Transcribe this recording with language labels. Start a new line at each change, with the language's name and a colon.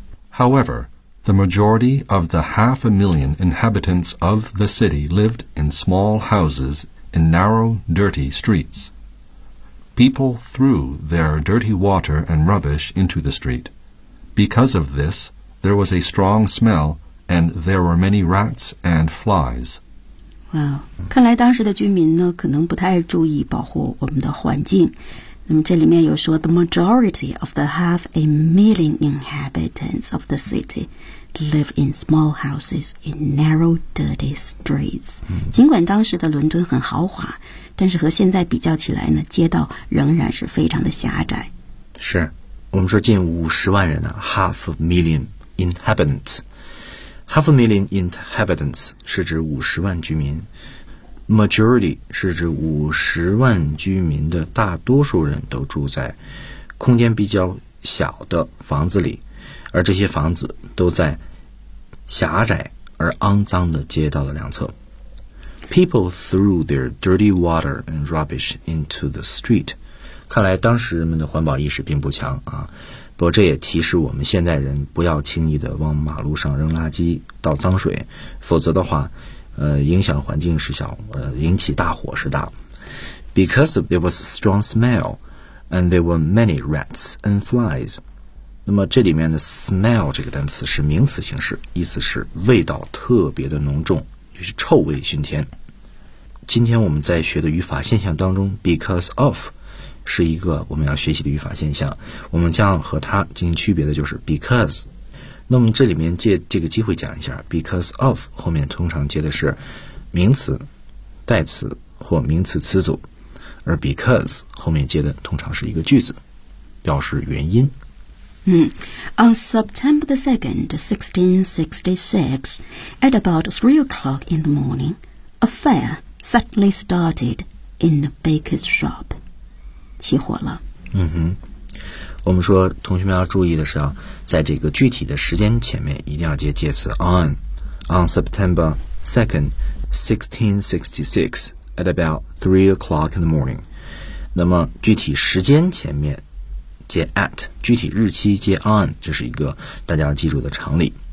English: However, the majority of the 500,000 inhabitants of the city lived in small houses in narrow, dirty streets. People threw their dirty water and rubbish into the street. Because of this, there was a strong smell, and there were many rats and flies.
Chinese: Wow, 看来当时的居民呢，可能不太注意保护我们的环境。那么这里面有说
English: the majority of the 500,000 inhabitants of the city live in small houses in narrow, dirty streets.、 Mm-hmm.
Chinese: 尽管当时的伦敦很豪华，但是和现在比较起来呢，街道仍然是非常的狭窄。是，我们说近500,000人啊 ，
English: half a million inhabitants。 Half a million inhabitants
Chinese: 是指500,000居民 Majority 是指500,000居民的大多数人都住在空间比较小的房子里，而这些房子都在狭窄而肮脏的街道的两侧。
English: People threw their dirty water and rubbish into the street.
Chinese: 看来当时人们的环保意识并不强啊，不过这也提示我们现代人不要轻易的往马路上扔垃圾倒脏水，否则的话影响环境是小，引起大火是大。
English: Because there was a strong smell and there were many rats and flies.
Chinese: 那么这里面的 smell 这个单词是名词形式，意思是味道特别的浓重，就是臭味熏天。今天我们在学的语法现象当中， because of是一个我们要学习的语法现象，我们将和它进行区别的就是 because。那么这里面借这个机会讲一下， because of 后面通常接的是名词代词或名词词组，而 because 后面接的通常是一个句子，表示原因。
English: On September 2nd, 1666, at about 3 o'clock in the morning, a fire suddenly started in the baker's shop.
Chinese: 起火了。嗯哼，我们说同学们要注意的是啊，在这个具体的时间前面一定要接介词 on。
English: On September 2nd 1666 at about 3 o'clock in the morning，
Chinese: 那么具体时间前面接 at， 具体日期接 on， 这是一个大家要记住的常理。